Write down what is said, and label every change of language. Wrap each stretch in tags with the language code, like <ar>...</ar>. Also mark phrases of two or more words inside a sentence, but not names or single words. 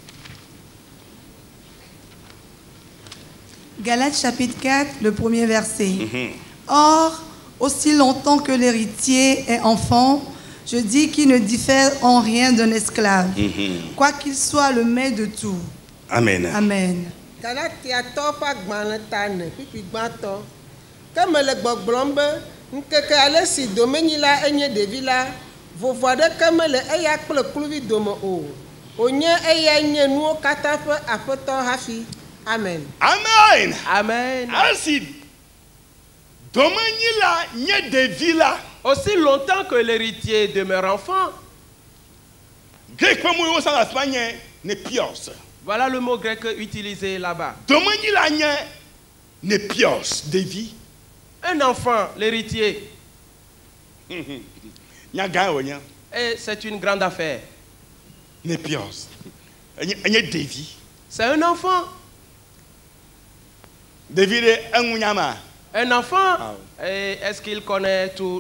<fr>Galates chapitre 4, le premier verset. Or, aussi longtemps que l'héritier est enfant, je dis qu'il ne diffère en rien d'un esclave, quoiqu'il soit le maître de tout. Amen. Amen.</fr> <ee>Galatiatɔ ƒe agbalẽ ta ne kpikpigbãtɔ ke mele gbɔgblɔm be ŋkeke ale si domenyi la enye ɖevi la vovo aɖeke mele eya kple kluvi dome o wònye eya nye nuwo katã ƒe aƒetɔ hafi. Amen. Amen. Amen. Ainsi domenyi la nye ɖevi la.</ee> <fr>Aussi longtemps que l'héritier demeure enfant.</fr> <ee>Grec ƒe mot wo sang afanya nye nepios.</ee> <fr>Voilà le mot grec utilisé là-bas.</fr> <ee>Domenyi la nye nepios, ɖevi.</ee> <fr>Un enfant, l'héritier. Et c'est une grande affaire. Nepios. C'est un enfant. Un enfant, est-ce qu'il connaît tout?</fr>